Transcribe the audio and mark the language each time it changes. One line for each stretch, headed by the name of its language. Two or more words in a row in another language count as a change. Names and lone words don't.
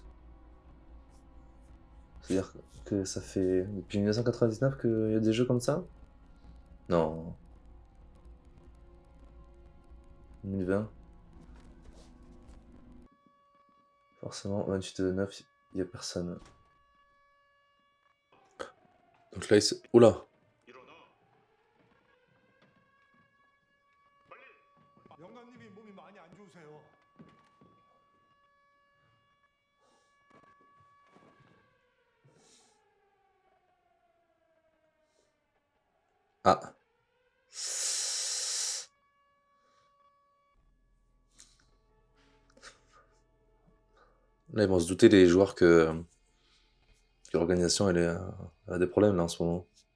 French: C'est-à-dire que ça fait depuis 1999 qu'il y a des jeux comme ça? Non. 2020. Forcément, 28/9, il y a personne. Donc là, il se... Oula!
Korean: 일어나. 빨리. 영감님이 몸이 많이 안 좋으세요. Ah!
French: Là, ils vont se douter les joueurs que l'organisation elle a des problèmes là en ce moment.